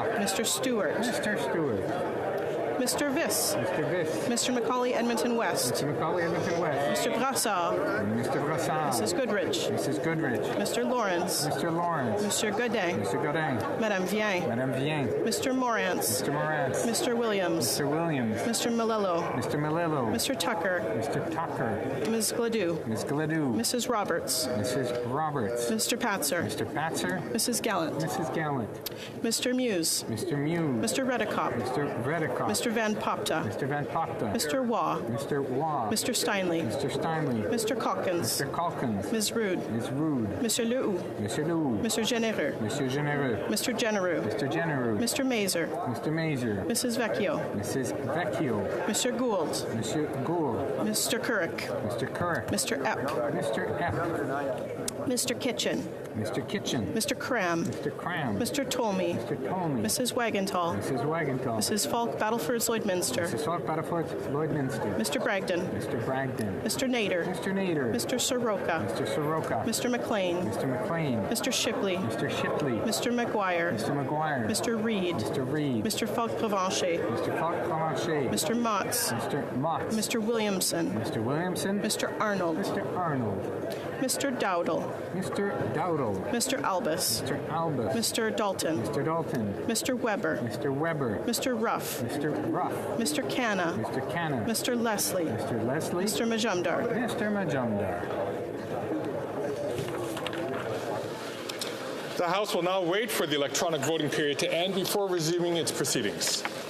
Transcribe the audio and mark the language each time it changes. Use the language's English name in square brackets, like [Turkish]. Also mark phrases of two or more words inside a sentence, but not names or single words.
[English] Mr. Stewart. Mr. Stewart. Mr. Viss. Mr. Viss. Mr. Macaulay Edmonton West. Mr. Macaulay Edmonton West. Mr. Brassard. Mr. Brassard. Mrs. Goodrich. Mrs. Goodrich. Mr. Lawrence. Mr. Lawrence. Mr. Godin. Mr. Godin. Madame Vien. Madame Vien. Mr. Morantz. Mr. Morantz. Mr. Williams. Mr. Williams. Mr. Malello. Mr. Malillo. Mr. Tucker. Mr. Tucker. Ms. Gladue. Ms. Gladue. Mrs. Roberts. Mrs. Roberts. Mr. Patzer. Mr. Patzer. Mrs. Gallant. Mrs. Gallant. Mr. Muse. Mr. Muse. Mr. Redicop. Mr. Redicop. Mr. Van Popta. Mr. Van Popta. Mr. Waugh. Mr. Waugh. Mr. Steinley. Mr. Steinley. Mr. Calkins. Mr. Calkins. Ms. Rude. Ms. Rude. Mr. Lehoux. Mr. Lehoux. Mr. Genereux. Mr. Genereux. Mr. Genereux. Mr. Genereux. Mr. Mazer. Mr. Mazer. Mrs. Vecchio. Mrs. Vecchio. Mr. Gould. Mr. Gould. Mr. Currick. Mr. Currick. Mr. Epp. Mr. Epp. Mr. Kitchen. Mr. Kitchen. Mr. Cram. Mr. Cram. Mr. Tolmie. Mr. Tolmie. Mrs. Wagenthal. Mrs. Wagenthal. Mrs. Falk Battleford Lloydminster. Mrs. Falk Battleford Lloydminster. Mr. Bragdon. Mr. Bragdon. Mr. Nader. Mr. Nader. Mr. Soroka. Mr. Soroka. Mr. McLean. Mr. McLean. Mr. Shipley. Mr. Shipley. Mr. McGuire. Mr. McGuire. Mr. Reed. Mr. Reed. Mr. Falk-Provencher. Mr. Falk-Provencher. Mr. Motz. Mr. Motz. Mr. Williamson. Mr. Williamson. Mr. Arnold. Mr. Arnold. Mr. Dowdle. Mr. Dowdle. Mr. Albus. Mr. Albus. Mr. Dalton. Mr. Dalton. Mr. Weber. Mr. Weber. Mr. Ruff. Mr. Ruff. Mr. Canna. Mr. Canna. Mr. Leslie. Mr. Leslie. Mr. Majumdar. Mr. Majumdar. The House will now wait for the electronic voting period to end before resuming its proceedings.